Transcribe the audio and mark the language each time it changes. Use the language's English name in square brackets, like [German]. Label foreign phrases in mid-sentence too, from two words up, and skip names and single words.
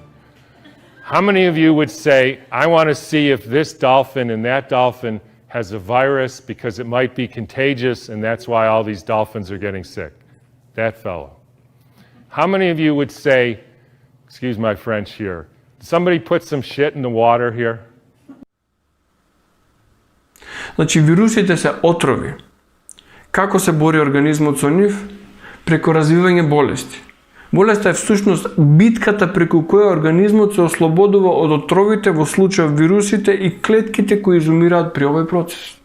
[English] How many of you would say, I want to see if this dolphin and that dolphin has a virus because it might be contagious and that's why all these dolphins are getting sick? That fellow. How many of you would say, excuse my French here, somebody put some shit in the water here? [Macedonian] Значи, вирусите се отрови. Како се бори организмот со нив? Преку развивање болести. Болеста е всушност битката преку која организмот се ослободува од отровите, во случај вирусите и клетките кои изумираат при овој процес.